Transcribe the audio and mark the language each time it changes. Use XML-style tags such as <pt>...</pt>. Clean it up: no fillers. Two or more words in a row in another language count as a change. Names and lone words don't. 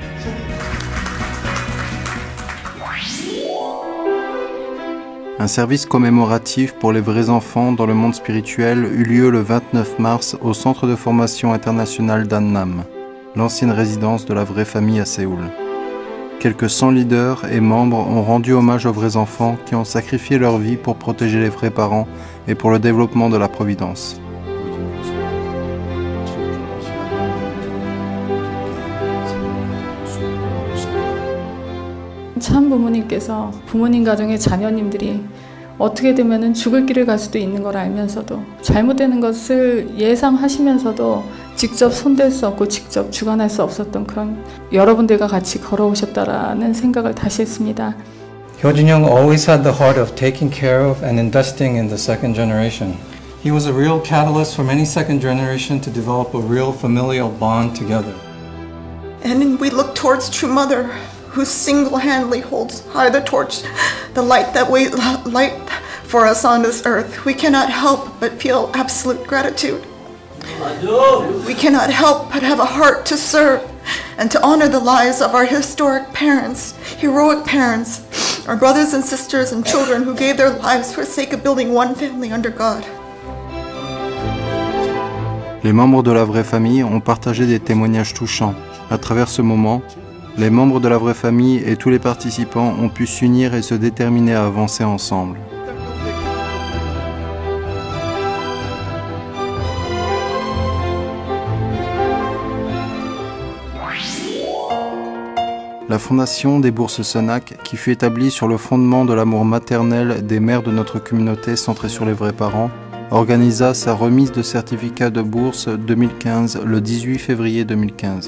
<fr>Un service commémoratif pour les vrais enfants dans le monde spirituel eut lieu le 29 mars au Centre de formation international d'Annam, l'ancienne résidence de la vraie famille à Séoul. Quelques 100 leaders et membres ont rendu hommage aux vrais enfants qui ont sacrifié leur vie pour protéger les vrais parents et pour le développement de la Providence.</fr> <ko>참 부모님께서 부모님 가정의 자녀님들이 어떻게 되면은 죽을 길을 갈 수도 있는 걸 알면서도 잘못되는 것을 예상하시면서도 직접 손댈 수 없고 직접 주관할 수 없었던 그런 여러분들과 같이 걸어오셨다라는 생각을 다시 했습니다.</ko> <en>Hyojin Young always had the heart of taking care of and investing in the second generation. He was a real catalyst for many second generation to develop a real familial bond together. And we look towards True Mother, who single-handedly holds high the torch, the light that we light for us on this earth, we cannot help but feel absolute gratitude. We cannot help but have a heart to serve and to honor the lives of our historic parents, heroic parents, our brothers and sisters and children who gave their lives for the sake of building one family under God.</en> <fr>Les membres de la vraie famille ont partagé des témoignages touchants. À travers ce moment, les membres de la vraie famille et tous les participants ont pu s'unir et se déterminer à avancer ensemble. La fondation des bourses SONAC, qui fut établie sur le fondement de l'amour maternel des mères de notre communauté centrée sur les vrais parents, organisa sa remise de certificats de bourse 2015 le 18 février 2015.</fr>